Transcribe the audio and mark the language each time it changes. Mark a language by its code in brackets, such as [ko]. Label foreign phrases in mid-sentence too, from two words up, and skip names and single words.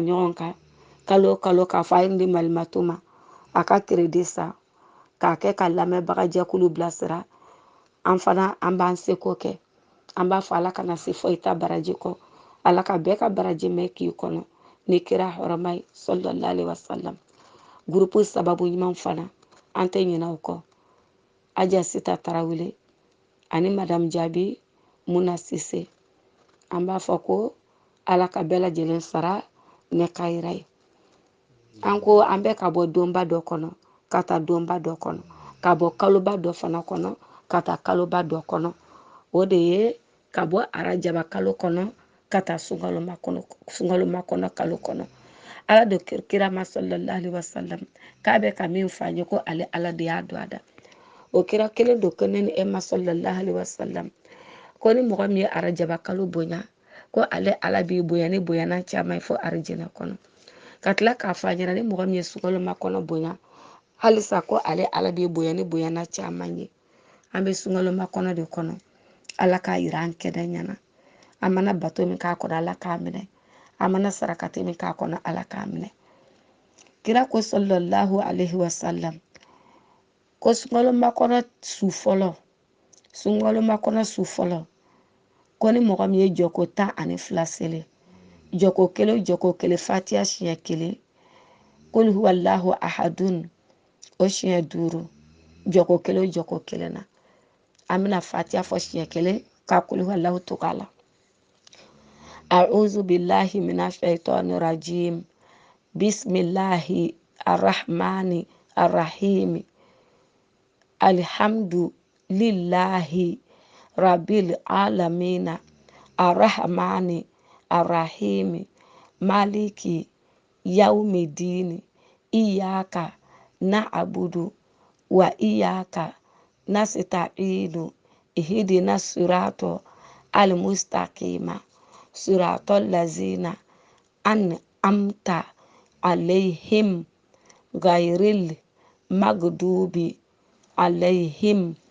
[bm] ɲɔgɔn kan kalo kalo k'a fɔ a ye di Malimato ma a ka crédit san k'a kɛ ka lamɛnbaga jɛkulu bilasira an fana an b'an seko kɛ an b'a fɔ Ala kana se foyi ta baraji kɔ Ala ka bɛɛ ka baraji mɛn k'i kɔnɔ ni kira hɔrɔma ye [ar] صلى الله عليه وسلم [bm] groupe sababu ɲuman fana an tɛ ɲinɛ o kɔ Aja Sita Tarawele ani Madame Jabi Muna Sise an b'a fɔ ko Ala ka bɛɛ lajɛlen sara ne kayira ye an ko an bɛ ka bɔ donba dɔ kɔnɔ ka taa donba dɔ kɔnɔ ka bɔ kaloba dɔ fana kɔnɔ ka taa kaloba dɔ kɔnɔ o de ye ka bɔ arajaba kalo kɔnɔ ka taa sungaloma kɔnɔ kalo kɔnɔ Ala de kira ma [ar] صلى الله عليه وسلم [bm] k'a bɛ ka min fɔ an ye ko ale Ala de y'a don a da o kira kelen do ko ne ni Ema [ar] صلى الله عليه وسلم [bm] ko ni mɔgɔ min ye arajaba kalo bonya ko ale Ala b'i bonya ni bonyana caman fo arijinɛ kɔnɔ ka tila k'a fɔ a ɲɛna ni mɔgɔ min ye sungaloma kɔnɔ bonya halisa ko ale Ala b'i bonya ni bonyana caman ye an bɛ sungaloma kɔnɔ de kɔnɔ Ala k'a yira an kɛnɛ ɲɛna a mana bato min k'a kɔnɔ Ala k'a minɛ a mana sarakati min k'a kɔnɔ Ala k'a minɛ kira ko [ar] صلى الله عليه وسلم [bm] ko sungaloma kɔnɔ su fɔlɔ ko ni mɔgɔ min ye jɔko 12 seli jɔko kelen Fatiha siɲɛ 1 [ar] قل هو الله أحد [bm] o siɲɛ 5 jɔko kelen na an bɛna Fatiha fɔ siɲɛ 1 ka [ar] قل هو الله [bm] to k'a la [ar] أعوذ بالله من الشيطان الرجيم بسم الله الرحمن الرحيم الحمد لله رب العالمين الرحمن الرحيم مالك يوم الدين إياك نعبد وإياك نستعين اهدنا الصراط المستقيم صراط الذين أنعمت عليهم غير المغضوب عليهم